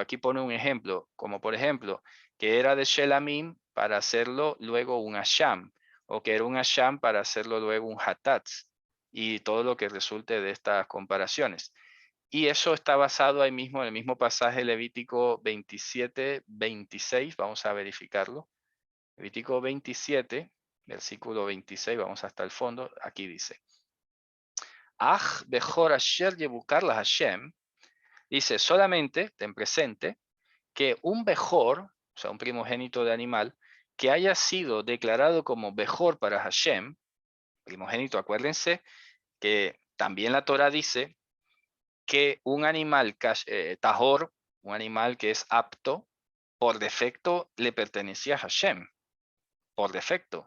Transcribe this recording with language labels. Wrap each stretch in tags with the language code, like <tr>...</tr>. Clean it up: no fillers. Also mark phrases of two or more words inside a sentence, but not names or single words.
<es>Aquí pone un ejemplo, como por ejemplo, que era de Shelamim para hacerlo luego un Asham, o que era un Asham para hacerlo luego un Hatatz, y todo lo que resulte de estas comparaciones. Y eso está basado ahí mismo en el mismo pasaje Levítico 27, 26, vamos a verificarlo. Levítico 27, versículo 26, vamos hasta el fondo, aquí dice,</es> <he>אך בכור אשר יבוכר להשם,</he> <es>dice solamente, ten presente, que un bejor, o sea, un primogénito de animal, que haya sido declarado como bejor para Hashem, primogénito, acuérdense que también la Torah dice que un animal tajor, un animal que es apto, por defecto le pertenecía a Hashem, por defecto.</es>